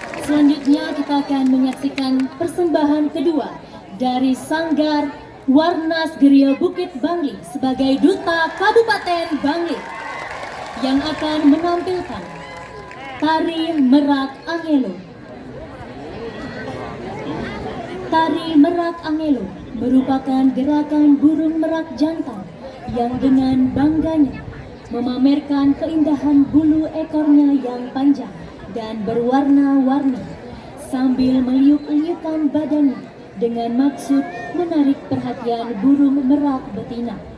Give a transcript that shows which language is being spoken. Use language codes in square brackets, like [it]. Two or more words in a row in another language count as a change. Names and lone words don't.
[id] selanjutnya kita akan menyaksikan persembahan kedua dari Sanggar Warnas Geria Bukit Bangli sebagai Duta Kabupaten Bangli yang akan menampilkan Tari Merak Angelo. Tari Merak Angelo merupakan gerakan burung merak jantan yang dengan bangganya memamerkan keindahan bulu ekornya yang panjang dan berwarna-warni sambil meliuk-liukkan badannya dengan maksud menarik perhatian burung merak betina.